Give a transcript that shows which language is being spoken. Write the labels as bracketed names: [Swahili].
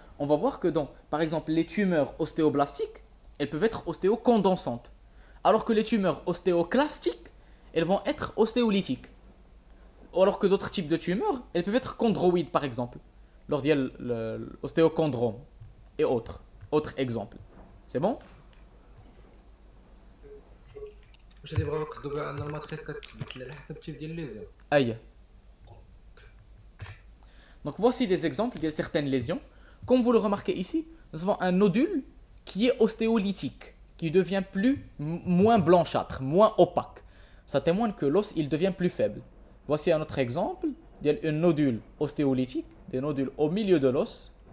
[French] On va voir que par exemple, les tumeurs ostéoblastiques, elles peuvent être ostéocondensantes, alors que les tumeurs ostéoclastiques, elles vont être ostéolytiques. Alors que d'autres types de tumeurs, elles peuvent être chondroïdes par exemple. Lors il y a l'ostéochondrome et autres exemples. C'est bon? [Arabic] واش اللي بغاو نقصدوا كاع ان الماتريس كتبدل على حسب التيب ديال الليزيون. [French] Aïe. Donc voici des exemples de certaines lésions. Comme vous le remarquez ici, nous avons un nodule qui est ostéolytique, qui devient moins blanchâtre, moins opaque. Ça témoigne que l'os il devient plus faible. Voici un autre exemple d'un nodule ostéolytique, des nodules au milieu de l'os.